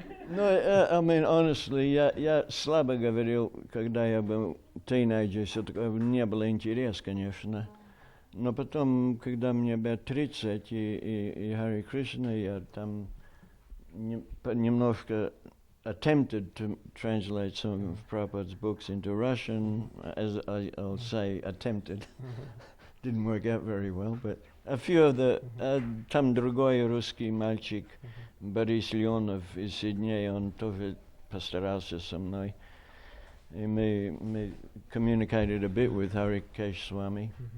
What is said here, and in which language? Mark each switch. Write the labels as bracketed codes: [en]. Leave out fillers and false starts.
[en] No, I mean, honestly, [ru] я слабо говорил, когда я был тинейджер, все такое, не было интерес, конечно. Но потом, когда мне было 30, и Хари Кришна, я там немножко [en] attempted to translate some of Prabhupada's books into Russian, as I'll say, attempted. Didn't work out very well, but a few of the... [ru] там другой русский мальчик, Борис Леонов из Сиднея, он тоже постарался со мной. И мы [en] communicated a bit with [ru] Harikesh Swami.